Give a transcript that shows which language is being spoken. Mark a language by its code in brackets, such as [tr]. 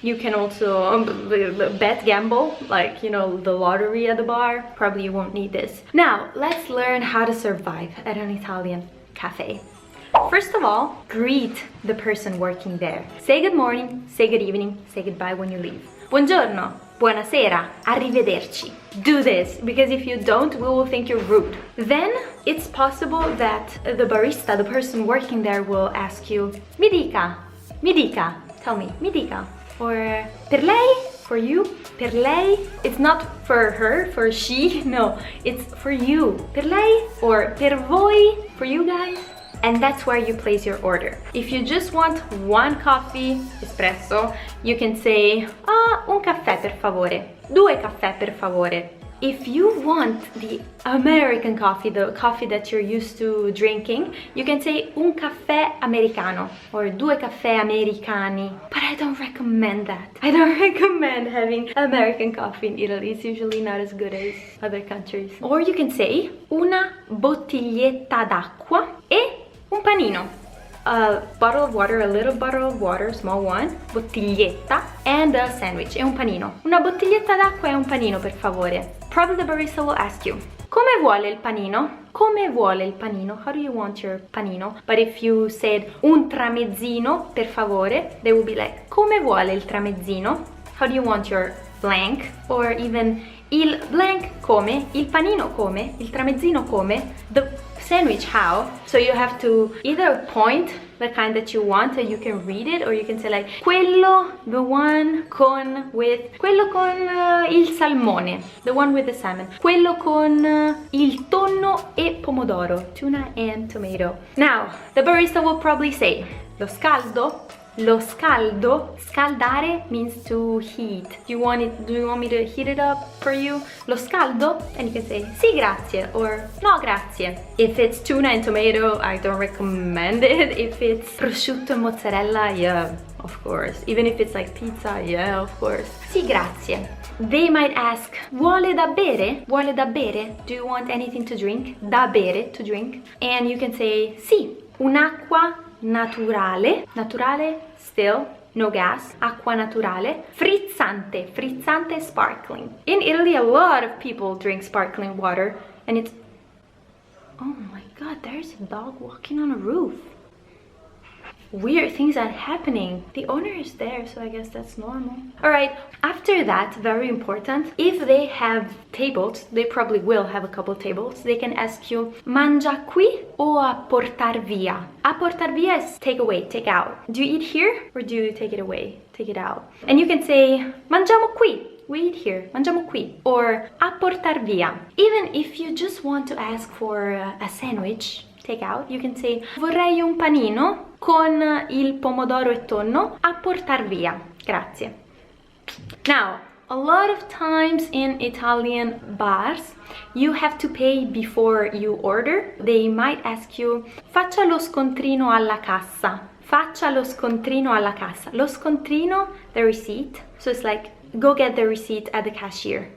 [en] You can also bet, gamble, like, you know, the lottery at the bar. Probably you won't need this. Now, let's learn how to survive at an Italian cafe. First of all, greet the person working there. Say good morning, say good evening, say goodbye when you leave. [it] Buongiorno, buonasera, arrivederci. [en] Do this, because if you don't, we will think you're rude. Then it's possible that the barista, the person working there, will ask you, [it] mi dica, [en] tell me, [it] mi dica. Or per lei, [en] for you, [it] per lei. [en] It's not for her, for she, no, it's for you. [it] Per lei or per voi, [en] for you guys. And that's where you place your order. If you just want one coffee, espresso, you can say, [it] un caffè per favore, due caffè per favore, [en] if you want the American coffee, the coffee that you're used to drinking, you can say [it] un caffè americano or due caffè americani. [en] But I don't recommend that. I don't recommend having American coffee in Italy. It's usually not as good as other countries. [it] Or you can say una bottiglietta d'acqua e un panino. [en] A bottle of water, a little bottle of water, small one, bottiglietta, and a sandwich, [it] e un panino. Una bottiglietta d'acqua e un panino, per favore. [en] Probably the barista will ask you, [it] come vuole il panino? Come vuole il panino? [en] How do you want your panino? But if you said [it] un tramezzino, per favore, [en] they will be like, [it] come vuole il tramezzino? [en] How do you want your blank? Or even il blank come, [it] il panino come, il tramezzino come, [en] the sandwich how. So you have to either point the kind that you want, so you can read it, or you can say like quello, the one con with, [it] quello con il salmone, [en] the one with the salmon, [it] quello con il tonno e pomodoro, [en] tuna and tomato. Now the barista will probably say [it] lo scaldo. Lo scaldo, [en] scaldare means to heat. Do you want me to heat it up for you? [it] Lo scaldo? [en] And you can say [it] sì grazie or no grazie. [en] If it's tuna and tomato, I don't recommend it. If it's prosciutto and mozzarella, yeah, of course. Even if it's like pizza, yeah, of course. [it] Sì grazie. [en] They might ask, [it] vuole da bere? Vuole da bere? [en] Do you want anything to drink? Da bere, to drink. And you can say [it] sì, un'acqua naturale, [en] naturale, still, no gas, acqua naturale, frizzante, frizzante, sparkling. In Italy, a lot of people drink sparkling water, and it's, oh my god, there's a dog walking on a roof. Weird things are happening. The owner is there, so I guess that's normal. All right, after that, very important, if they have tables, they probably will have a couple tables, they can ask you [it] mangia qui o a portar via? A portar via [en] is take away, take out. Do you eat here or do you take it away, take it out? And you can say [it] mangiamo qui. We eat here, [en] mangiamo qui, or a portar via. Even if you just want to ask for a sandwich, take out, you can say [it] vorrei un panino con il pomodoro e tonno a portar via, grazie. [en] Now, a lot of times in Italian bars, you have to pay before you order. They might ask you, [it] faccia lo scontrino alla cassa. Faccia lo scontrino alla cassa. [en] Lo scontrino, the receipt. So it's like, go get the receipt at the cashier.